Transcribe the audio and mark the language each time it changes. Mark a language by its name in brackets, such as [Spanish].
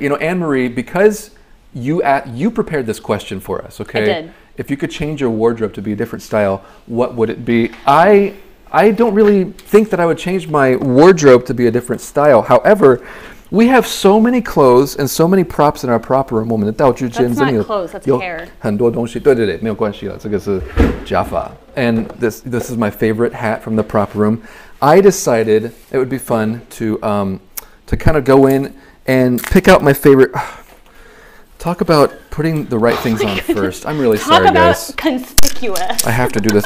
[English] You know, Anne-Marie, because you prepared this question for us, okay? I did. If you could change your wardrobe to be a different style, what would it be? I don't really think that I would change my wardrobe to be a different style. However, we have so many clothes and so many props in our prop room. That's not clothes, that's hair. [Chinese] 很多东西，对对对，没有关系了，这个是假发。 [English] And this is my favorite hat from the prop room. I decided it would be fun to kind of go in and pick out my favorite. Talk about putting the right things on first. I'm really sorry, guys. Talk about conspicuous. I have to do this.